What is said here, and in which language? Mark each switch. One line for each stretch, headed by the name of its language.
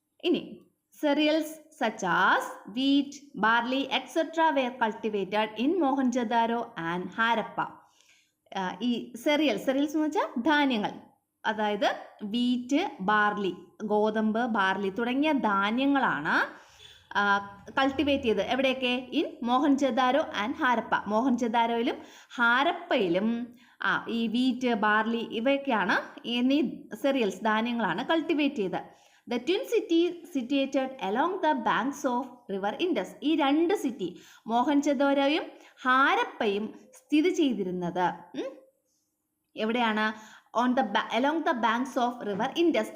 English: ഇനി cereals such as wheat, barley, etc. were cultivated in Mohenjo-daro and Harappa.
Malayalam: ഈ cereals എന്ന് വെച്ചാൽ ധാന്യങ്ങൾ, അതായത് വീറ്റ്, ബാർലി, ഗോതമ്പ്, ബാർലി തുടങ്ങിയ ധാന്യങ്ങളാണ് കൾട്ടിവേറ്റ് ചെയ്ത്. എവിടെയൊക്കെ? In Mohenjodaro and Harappa. മോഹൻജൊദാരോയിലും ഹാരപ്പയിലും ഈ വീറ്റ്, ബാർലി ഇവയൊക്കെയാണ്, എന്നീ cereals ധാന്യങ്ങളാണ് കൾട്ടിവേറ്റ് ചെയ്തത്.
English: The twin cities situated along the banks of river Indus.
Malayalam: ഈ രണ്ട് സിറ്റി, മോഹൻജൊദാരോയും ഹാരപ്പയും സ്ഥിതി ചെയ്തിരുന്നത് എവിടെയാണ്?
English: along the banks of river Indus.